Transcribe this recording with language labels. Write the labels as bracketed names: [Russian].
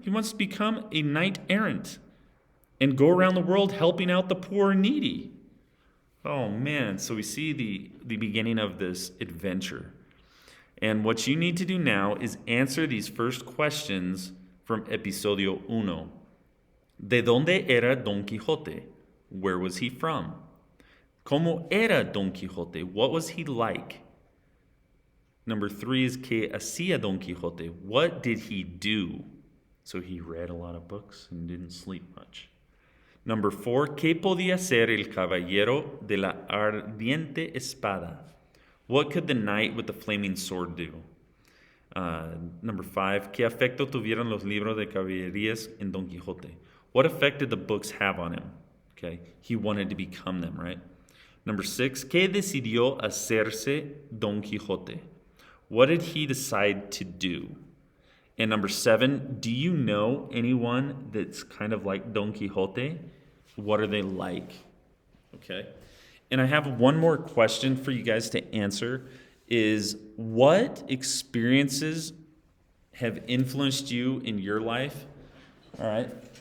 [English] He wants to become a knight errant and go around the world helping out the poor and needy. Oh man, so we see the beginning of this adventure. And what you need to do now is answer these first questions from Episodio 1. [Spanish] ¿De dónde era Don Quixote? [English] Where was he from? [Spanish] ¿Cómo era Don Quixote? [English] What was he like? Number 3 is [Spanish] ¿Qué hacía Don Quixote? [English] What did he do? So he read a lot of books and didn't sleep much. Number 4, [Spanish] ¿Qué podía hacer el caballero de la ardiente espada? [English] What could the knight with the flaming sword do? Number 5, [Spanish] ¿Qué efecto tuvieron los libros de caballerías en Don Quixote? [English] What effect did the books have on him? Okay, he wanted to become them, right? Number 6, [Spanish] ¿Qué decidió hacerse Don Quixote? [English] What did he decide to do? And number 7, do you know anyone that's kind of like Don Quixote? What are they like? Okay. And I have one more question for you guys to answer is what experiences have influenced you in your life? All right.